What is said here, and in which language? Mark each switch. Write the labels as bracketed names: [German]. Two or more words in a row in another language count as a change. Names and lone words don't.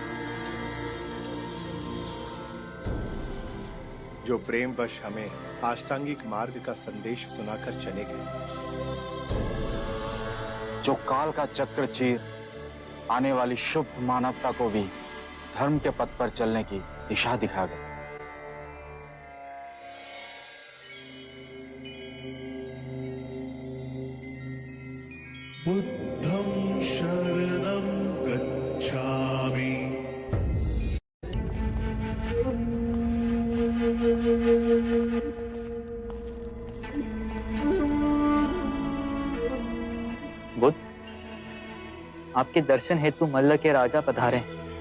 [Hindi] जो प्रेमवश हमें अष्टांगिक मार्ग का संदेश सुनाकर चले गए, जो काल का चक्र चीर आने वाली शुभ मानवता को भी धर्म के पथ पर चलने की दिशा दिखा गए। [Pali] बुद्धं शरणं गच्छामि। [Hindi] बुद्ध, आपके दर्शन हेतु मल्ल के राजा पधारे हैं।